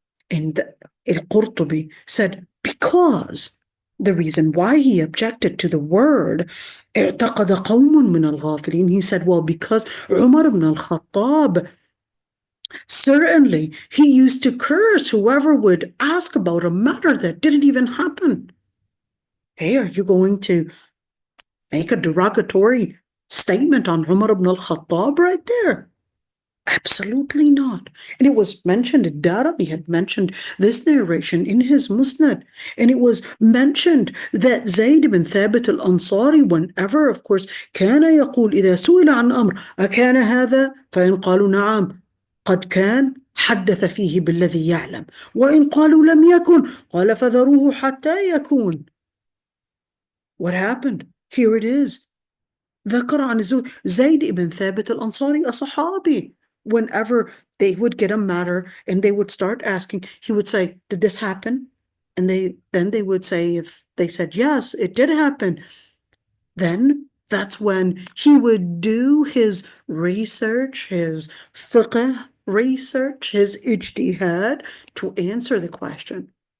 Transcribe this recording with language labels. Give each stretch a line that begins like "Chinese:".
English: And al-Qurtubi said, because the reason why he objected to the word
Arabic: اعتقد قوم من الغافلين,
English: he said, well, because Umar ibn al-Khattab, certainly he used to curse whoever would ask about a matter that didn't even happen. Hey, are you going to make a derogatory statement on Umar ibn al-Khattab right there? Absolutely not. And it was mentioned, Darimi had mentioned this narration in his Musnad, and it was mentioned that Zayd ibn Thabit al-Ansari, whenever, of course,
Arabic: كان يقول إذا سئل عن أمر أكان هذا فإن قالوا نعم قد كان حدث فيه بالذي يعلم وإن قالوا لم يكن قال فذروه حتى يكون.
English: What happened? Here it is.
Arabic: ذكر عن
English: زيد ibn Thabit al-Ansari, a Sahabi. Whenever they would get a matter and they would start asking, he would say, did this happen? And then they would say, if they said, yes, it did happen, then that's when he would do his research, his fiqh research, his ijtihad to answer the question.